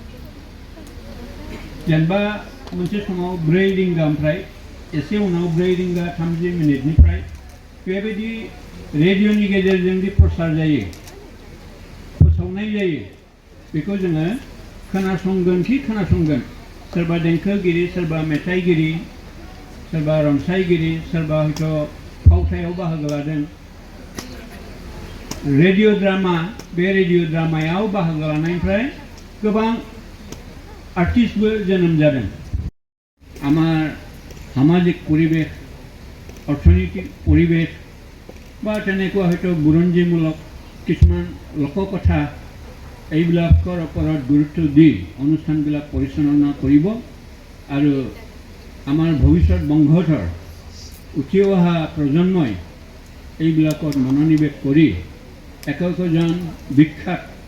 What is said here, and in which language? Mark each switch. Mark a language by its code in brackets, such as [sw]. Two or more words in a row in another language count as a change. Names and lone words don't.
[brx] जेनेबा मोनसे समाव 4 रिंगानिफ्राय एसे उनाव 4 रिंगा 30 मिनिटनिफ्राय बेबायदि रेडिअनि गेजेरजों दि प्रसार जायो फोसावनाय जायो बेखौ जोङो खोनासंगोन सोरबा देंखोगिरि सोरबा मेथाइगिरि सोरबा रनसायगिरि सोरबा हयथ' फावथायाव बाहागो लादों रेडिअ ड्रामा बे रेडिअ ड्रामायाव बाहागो लानायनिफ्राय गोबां आर्टिस्टबो जोनोम [as] जादों আমাৰ সামাজিক পৰিৱেশ অৰ্থনৈতিক পৰিৱেশ বা তেনেকুৱা হয়তো বুৰঞ্জীমূলক কিছুমান লোককথা এইবিলাকৰ ওপৰত গুৰুত্ব দি অনুষ্ঠানবিলাক পৰিচালনা কৰিব আৰু আমাৰ ভৱিষ্যত বংশধৰ উঠি অহা প্ৰজন্মই এইবিলাকত মনোনিৱেশ কৰি একজন বিখ্যাত